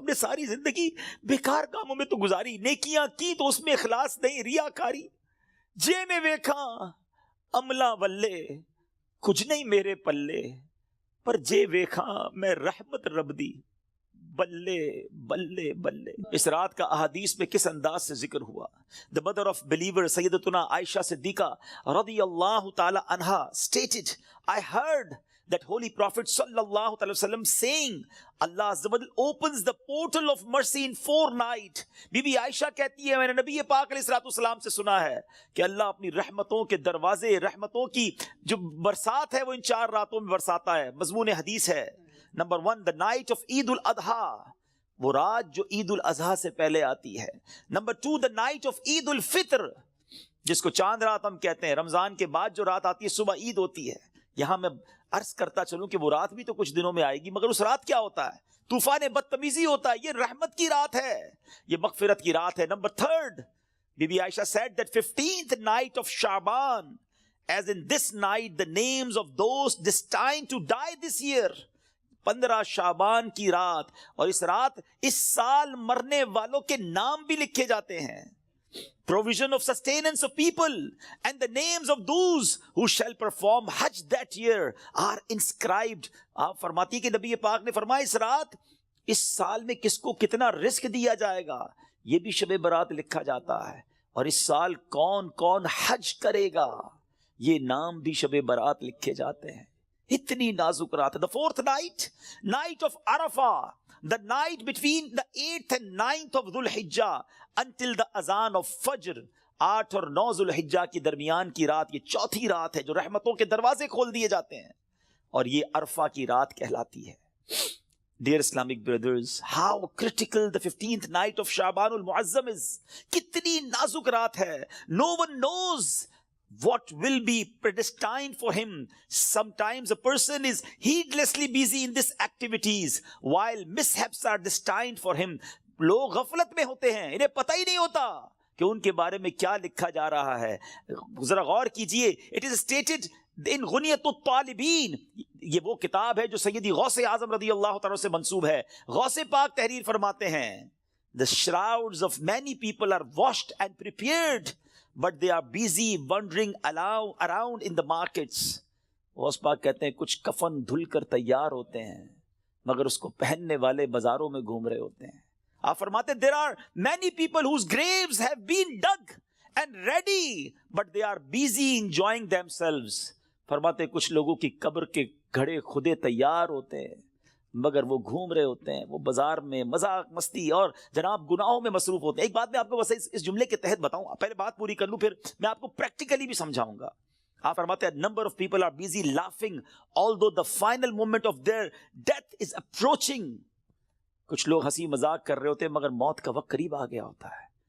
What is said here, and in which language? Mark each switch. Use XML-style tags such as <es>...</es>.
<ur>ہم نے ساری زندگی بیکار کاموں میں تو گزاری, نیکیاں کی تو اس میں اخلاص نہیں, ریاکاری.</ur> <pa>جے میں ویکھاں عملاں ولے کچھ نہیں میرے پلے, پر جے ویکھاں میں رحمت رب دی بلے بلے بلے.</pa> <ur>اس رات کا احادیث میں کس انداز سے ذکر ہوا.</ur> <en>The mother of believer سیدتنا Aisha Siddiqa رضی اللہ تعالی عنہا stated, I heard that holy prophet sallallahu alaihi wasallam saying, Allah Azza wa Jal opens the portal of mercy in 4 nights.</en> <ur>Be be عائشہ کہتی ہے میں نے نبی پاک علیہ الصلوۃ والسلام سے سنا ہے کہ اللہ اپنی رحمتوں کے دروازے, رحمتوں کی جو برسات ہے وہ ان 4 راتوں میں برساتا ہے. مضمون حدیث ہے. نمبر 1,</ur> <en>the night of</en> <ur>عید الاضحیٰ, وہ رات جو عید الاضحیٰ سے پہلے آتی ہے. نمبر 2,</ur> <en>the night of</en> <ur>عید الفطر, جس کو چاند رات ہم کہتے ہیں. رمضان کے بعد جو رات آتی ہے صبح عید ہوتی ہے. یہاں میں عرض کرتا چلوں کہ وہ رات بھی تو کچھ دنوں میں آئے گی, مگر اس رات کیا ہوتا ہے؟ طوفان بدتمیزی ہوتا ہے. یہ رحمت کی رات ہے, یہ مغفرت کی رات ہے.</ur> <en>نمبر 3, بی بی Aisha said that 15th night of Shaban, as in this night the names of those destined to die this year.</en> <ur>15 شعبان کی رات, اور اس رات اس سال مرنے والوں کے نام بھی لکھے جاتے ہیں.</ur> <en>provision of sustenance of people, and the names of those who shall perform Hajj that year are inscribed.</en> <ur>آپ فرماتی کہ نبی پاک نے فرمایا اس رات اس سال میں کس کو کتنا رزق دیا جائے گا یہ بھی شب برات لکھا جاتا ہے، اور اس سال کون کون حج کرے گا یہ نام بھی شب برات لکھے جاتے ہیں. اتنی نازک رات ہے.</ur> <en>The fourth night, night of Arafah, the night between the 8th and 9th of Dhul Hijjah until the azan of Fajr.</en> <ur>8 اور 9 ذو الحجہ کی درمیان کی رات یہ چوتھی رات ہے جو رحمتوں کے دروازے کھول دیے جاتے ہیں، اور یہ عرفہ کی رات کہلاتی ہے.</ur> <en>Dear Islamic brothers, how critical the 15th night of Sha'ban al-Mu'azzam is.</en> <ur>کتنی نازک رات ہے.</ur> <en>No one knows what will be predestined for him. Sometimes a person is heedlessly busy in these activities while mishaps are destined for him.</en> <ur>لوگ غفلت میں ہوتے ہیں، انہیں پتہ ہی نہیں ہوتا کہ ان کے بارے میں کیا لکھا جا رہا ہے. ذرا غور کیجئے.</ur> <en>It is stated in</en> <ur>غنیت الطالبین، یہ وہ کتاب ہے جو سیدی غوث اعظم رضی اللہ تعالیٰ سے منسوب ہے. غوث پاک تحریر فرماتے ہیں</ur> <en>The shrouds of many people are washed and prepared, but they are busy wandering around in the markets.</en> <ur>Ghaus Pak کہتے ہیں کچھ کفن دھل کر تیار ہوتے ہیں مگر اس کو پہننے والے بازاروں میں گھوم رہے ہوتے ہیں. آپ فرماتے ہیں</ur> <en>there are many people whose graves have been dug and ready, but they are busy enjoying themselves.</en> <ur>فرماتے ہیں کچھ لوگوں کی قبر کے گھڑے خودے تیار ہوتے ہیں مگر وہ گھوم رہے ہوتے ہیں، وہ بازار میں مذاق مستی اور جناب گناہوں میں مصروف ہوتے ہیں. ایک بات میں آپ کو بس اس جملے کے تحت بتاؤں، پہلے بات پوری کر لوں پھر میں آپ کو پریکٹیکلی بھی سمجھاؤں گا. آپ فرماتے ہیں</ur> <en>number of people are busy laughing although the final moment of their death is approaching.</en> <ur>کچھ لوگ ہنسی مذاق کر رہے ہوتے ہیں مگر موت کا وقت قریب آ گیا ہوتا ہے.</ur>